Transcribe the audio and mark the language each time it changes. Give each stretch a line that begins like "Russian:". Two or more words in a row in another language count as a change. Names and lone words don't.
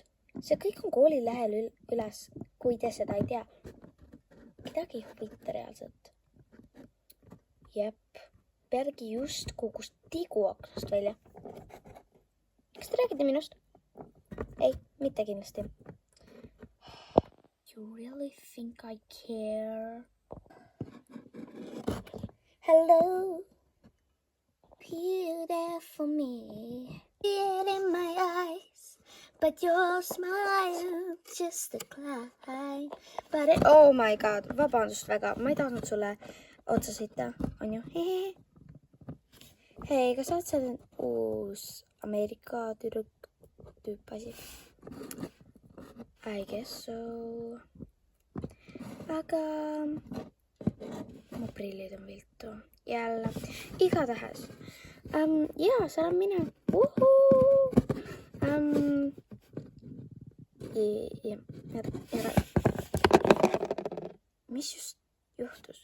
Estonian: See kõik on kooli lehel üles, kui te seda ei tea. Midagi ei huvita reaalselt. Jep, pealegi just kukkus tigu aknast välja. Kas te räägite minust? Ei, mitte kindlasti.
English: You really think I care? Hello, you there for me? Tear in my eyes, but your smile just decline. Oh my god,
Estonian: vabandust väga, ma ei tahtnud sulle otsa sõita, on ju? Hei, kas sa oled seal uus Ameerika tüüp asi?
English: I guess so.
Estonian: Aga mu prillid on viltu. Jälle. Igatahes. Jaa, seal on mina. Mis just juhtus?